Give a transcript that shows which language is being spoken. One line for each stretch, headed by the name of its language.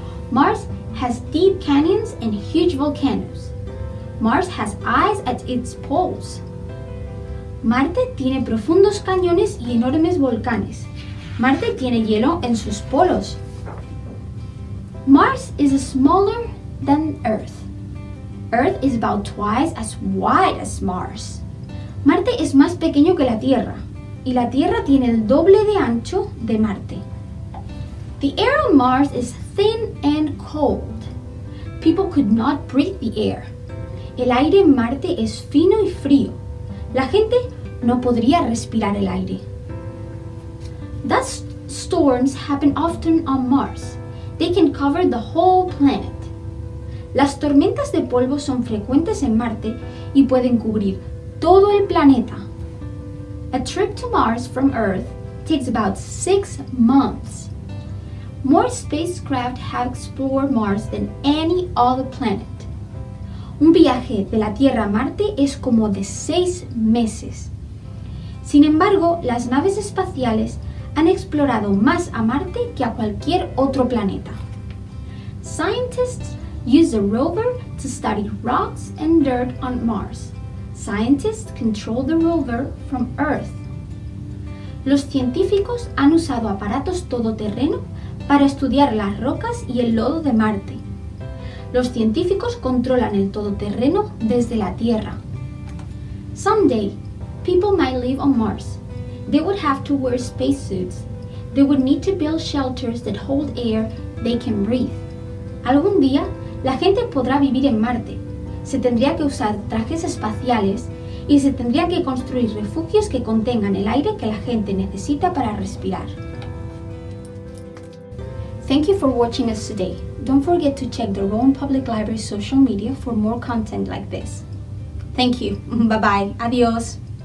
English: Mars has deep canyons and huge volcanoes. Mars has ice at its poles.
Spanish: Marte tiene profundos cañones y enormes volcanes. Marte tiene hielo en sus polos.
English: Mars is smaller than Earth. Earth is about twice as wide as Mars.
Spanish: Marte es más pequeño que la Tierra, y la Tierra tiene el doble de ancho de Marte.
English: The air on Mars is thin and cold. People could not breathe the air.
Spanish: El aire en Marte es fino y frío. La gente no podría respirar el aire.
English: Dust storms happen often on Mars. They can cover the whole planet.
Spanish: Las tormentas de polvo son frecuentes en Marte y pueden cubrir todo el planeta.
English: A trip to Mars from Earth takes about 6 months. More spacecraft have explored Mars than any other planet.
Spanish: Un viaje de la Tierra a Marte es como de 6 meses. Sin embargo, las naves espaciales Han explorado más a Marte que a cualquier otro planeta.
English: Scientists use a rover to study rocks and dirt on Mars. Scientists control the rover from Earth.
Spanish: Los científicos han usado aparatos todoterreno para estudiar las rocas y el lodo de Marte. Los científicos controlan el todoterreno desde la Tierra.
English: Someday, people might live on Mars. They would have to wear spacesuits. They would need to build shelters that hold air they can breathe.
Spanish: Algún día, la gente podrá vivir en Marte. Se tendría que usar trajes espaciales y se tendría que construir refugios que contengan el aire que la gente necesita para respirar.
English: Thank you for watching us today. Don't forget to check the Rowan Public Library social media for more content like this. Thank you. Bye-bye. Adios.